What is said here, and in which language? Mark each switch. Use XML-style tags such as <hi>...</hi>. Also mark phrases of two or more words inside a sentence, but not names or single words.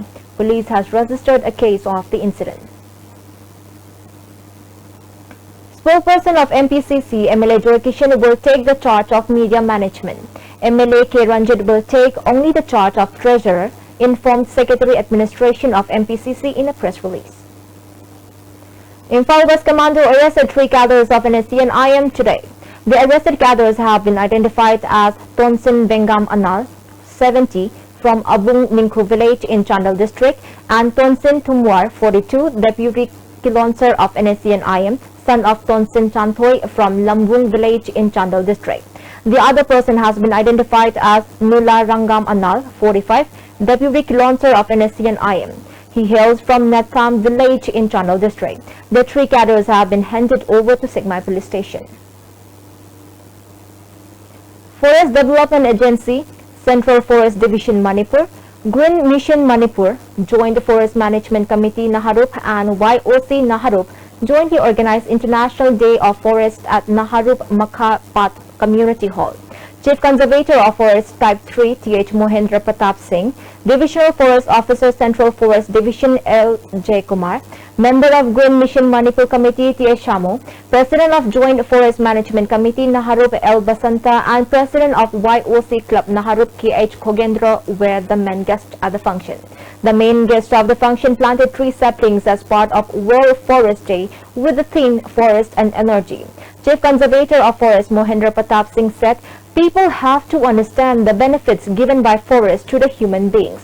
<en>Police has registered a case of the incident. Spokesperson of MPCC, MLA Joy Kishan, will take the charge of media management. MLA K. Ranjit will take only the charge of treasurer, informed Secretary Administration of MPCC in a press release. Imphal West Commando arrested 3 cadres of NSC and IM today. The arrested cadres have been identified as Tonsin Bengam Anal, 70, from Abung Ningku village in Chandal district, and Tonsin Tumwar, 42, deputy kilonser of NSC and IM, son of Tonsin Chanthoy from Lambung village in Chandal district. The other person has been identified as Nula Rangam Anal, 45, deputy kilonser of NSC and IM. He hails from Natham village in Chandal district. The 3 cadres have been handed over to Sigmai police station. Forest Development Agency, Central Forest Division Manipur, Green Mission Manipur, Joint Forest Management Committee Naharup and YOC Naharup jointly organized International Day of Forest at Naharup Makhapat Community Hall. Chief Conservator of Forest Type 3 Th. Mohendra Pratap Singh, Divisional Forest Officer Central Forest Division L. J. Kumar, Member of Green Mission Manipur Committee T. Shamo, President of Joint Forest Management Committee Naharup L. Basanta and President of YOC Club Naharup K.H. Khogendra were the main guests at the function. The main guest of the function planted 3 saplings as part of World Forest Day with the theme Forest and Energy. Chief Conservator of Forest Mohendra Pratap Singh said, people have to understand the benefits given by forest to the human beings.</en>